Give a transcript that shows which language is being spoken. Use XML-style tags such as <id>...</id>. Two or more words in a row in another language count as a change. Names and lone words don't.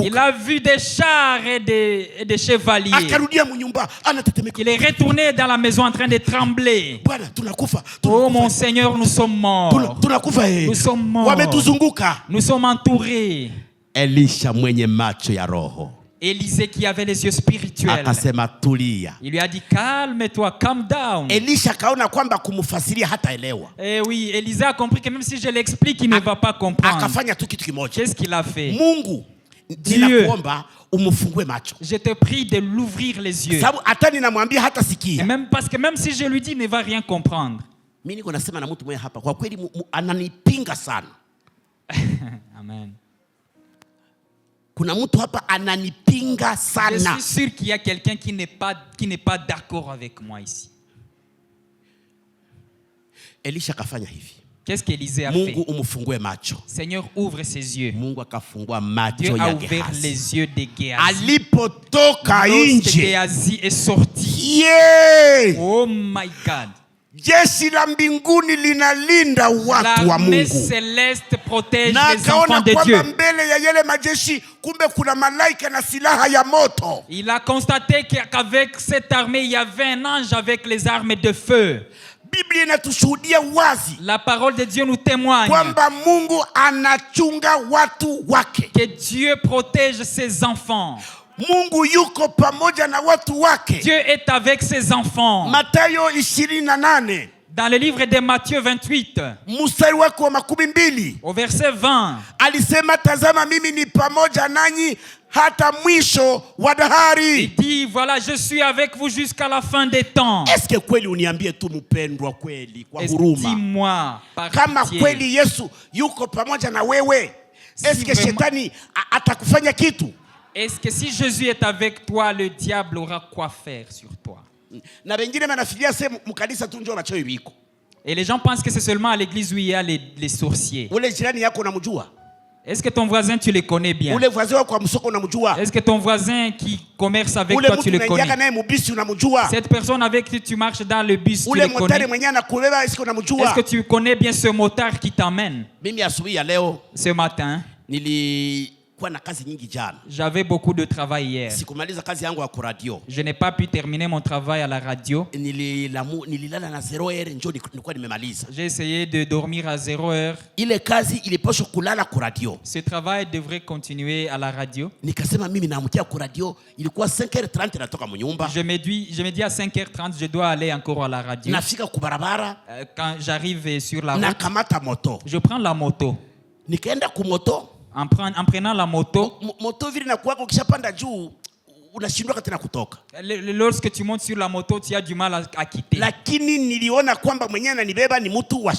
<fr>Il a vu des chars et des chevaliers.</fr> <sw>Akarudia mnyumba anatetemeka.</sw> <fr>Il est retourné dans la maison en train de trembler.</fr> <sw>Bwana tunakufa.</sw> <fr>Oh mon Seigneur, nous sommes morts.</fr> <sw>Tunakufa</sw> <fr>Nous sommes morts.</fr> <sw>Wametuzunguka.</sw> <fr>Nous sommes entourés.</fr> <sw>Elisha mwenye macho ya roho.</sw> <fr>Élisée qui avait les yeux spirituels.</fr> <sw>Akasema tulia.</sw> <fr>Il lui a dit calme-toi,</fr> <en>calm down.</en> <sw>Elisha kaona kwamba kumfasiria hata elewa.</sw> <fr>Eh oui, Élisée a compris que même si je l'explique, il ne va pas comprendre.</fr> <sw>Akafanya tu kitu kimoja.</sw> <fr>Qu'est-ce qu'il a fait?</fr> <sw>Mungu,</sw> <fr>Dieu,</fr> <sw>ninakuomba umufungue macho.</sw> <fr>je te prie de l'ouvrir les yeux.</fr> <sw>Sababu hata ninamwambia hata</sw> <fr>Et</fr> <sw>sikia.</sw> <fr>même parce que même si je lui dis, il ne va rien comprendre.</fr> <sw>Mimi niko nasema na mtu mmoja hapa, kwa kweli ananipinga sana. Amen. Kuna mtu hapa ananipinga</sw> <fr>Je</fr> <sw>sana.</sw> <fr>suis sûr qu'il y a quelqu'un qui n'est pas d'accord avec moi ici.</fr> <sw>Elisha kafanya hivi.</sw> <fr>Qu'est-ce qu'Élisée a</fr> <sw>Mungu</sw> <fr>fait?</fr> <sw>umufungue macho.</sw> <fr>Seigneur, ouvre ses yeux.</fr> <sw>Mungu akafungua macho</sw> <fr>Dieu a</fr> <sw>ya</sw> <fr>ouvert</fr> <sw>Gehazi.</sw> <fr>les yeux de Géhazi.</fr> <sw>Alipotoka</sw> <fr>Lorsque</fr> <sw>nje,</sw> <fr>Géhazi est sorti.</fr> <en>yeah! Oh my God.</en> <sw>Jeshi la mbinguni linalinda watu wa</sw> <fr>L'armée</fr> <sw>Mungu.</sw> <fr>céleste protège</fr> <sw>Na</sw> <fr>les enfants</fr> <sw>akaona</sw> <fr>de</fr> <sw>kwamba</sw> <fr>Dieu.</fr> <sw>mbele ya yale majeshi kumbe kuna malaika na silaha ya moto.</sw> <fr>Il a constaté qu'avec cette armée, il y avait un ange avec les armes de feu.</fr> <sw>Biblia inatushuhudia wazi</sw> <fr>La parole de Dieu nous témoigne</fr> <sw>kwamba Mungu anachunga watu wake.</sw> <fr>que Dieu protège ses enfants.</fr> <sw>Mungu yuko pamoja na watu wake.</sw> <fr>Dieu est avec ses enfants.</fr> <sw>Mathayo 28</sw> <fr>Dans le livre de Matthieu 28,</fr> <sw>mstari wake wa 12</sw> <fr>au verset 20,</fr> <sw>alisema, tazama mimi ni pamoja nanyi hata mwisho wa dahari.</sw> <fr>il dit, voilà, je suis avec vous jusqu'à la fin des temps.</fr> <sw>Eske kweli uniambie tu mpendwa, kweli kwa huruma,</sw> <fr>Dis-moi, par</fr> <sw>kama</sw> <fr>pitié,</fr> <sw>kweli Yesu yuko pamoja na wewe, eske</sw> <fr>vraiment-</fr> <sw>shetani atakufanya kitu?</sw> <fr>est-ce que si Jésus est avec toi, le diable aura quoi faire sur toi?</fr> <sw>Na wengine wanafikiria sema mkanisa tu njoo macho biko.</sw> <fr>Et les gens pensent que c'est seulement à l'église où il y a les sorciers.</fr> <sw>Ule jirani yako unamjua?</sw> <fr>Est-ce que ton voisin, tu le connais bien?</fr> <sw>Ule voisin wako kwa msoko unamjua?</sw> <fr>Est-ce que ton voisin qui commerce avec</fr> <sw>Ule</sw> <fr>toi, tu</fr> <sw>mtu</sw> <fr>le connais?</fr> <sw>unaingia naye mubisi unamjua?</sw> <fr>Cette personne avec qui tu marches dans le bus, tu</fr> <sw>Ule</sw> <fr>le</fr> <sw>motari</sw> <fr>connais?</fr> <sw>mwenye anakubeba eske</sw> <fr>Est-ce</fr> <sw>unamjua?</sw> <fr>que tu connais bien ce motard qui t'amène?</fr> <sw>Mimi asubuhi ya leo</sw> <fr>Ce matin,</fr> <sw>nilikuwa na kazi nyingi jana.</sw> <fr>j'avais beaucoup de travail hier.</fr> <sw>Sikumaliza kazi yangu ya kuradio.</sw> <fr>Je n'ai pas pu terminer mon travail à la radio.</fr> <sw>Nililala na 0h njoo nilikuwa nimemaliza.</sw> <fr>J'ai essayé de dormir à 0 heure.</fr> <sw>Ile kazi ilipaswa kulala kuradio.</sw> <fr>Ce travail devrait continuer à la radio.</fr> <sw>Nikasema mimi naamkia kuradio, ilikuwa 5h30 natoka mnyumba.</sw> <fr>Je me dis à 5h30, je dois aller encore à la radio.</fr> <sw>Nafika kubarabara,</sw> <fr>Quand j'arrive sur la route,</fr> <sw>nakamata moto.</sw> <fr>je prends la moto.</fr> <sw>Nikaenda kumoto.</sw> <fr>En prenant la moto,</fr> <sw>Moto vile nakuwako ukishapanda juu unashindwa tena kutoka.</sw> <fr>lorsque tu montes sur la moto, tu as du mal à quitter.</fr> <sw>Lakini niliona kwamba mwenyewe ananibeba ni mtu wa</sw>